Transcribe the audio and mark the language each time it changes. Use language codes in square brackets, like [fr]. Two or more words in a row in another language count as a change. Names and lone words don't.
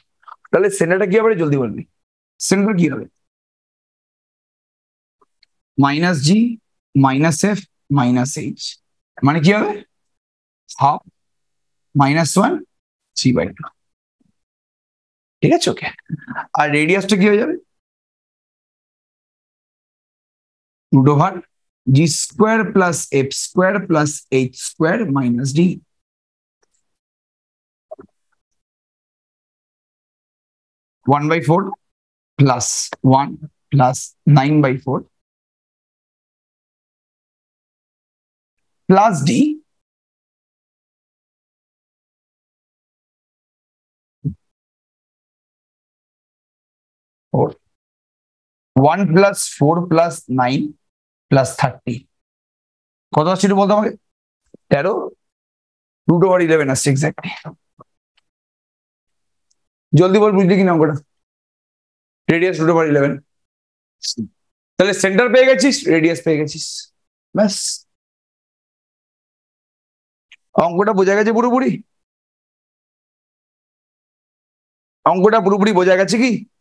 [bn] তাহলে সেন্টারটা কি হবে জলদি বলবি, সেন্টার কি হবে -g -f -h, মানে কি হবে হাফ -1 3/2। ঠিক আছে, ওকে। আর রেডিয়াসটা কি হয়ে যাবে √g [en] square plus f square plus h square minus d. +1/4 plus 1 plus 9/4 plus d or 1 plus 4 plus 9 plus 30 [bn] কত আসছে একটু বলতো আমাকে, 13 √11 আসছে এক্স্যাক্টলি। জলদি বল বুঝলি কিনা অঙ্কটা, রেডিয়াস √11। তাহলে সেন্টার পেয়ে গেছিস, রেডিয়াস পেয়ে গেছিস, ব্যাস অঙ্কটা বোঝা গেছে পুরোপুরি, অঙ্কটা পুরোপুরি বোঝা গেছে কি?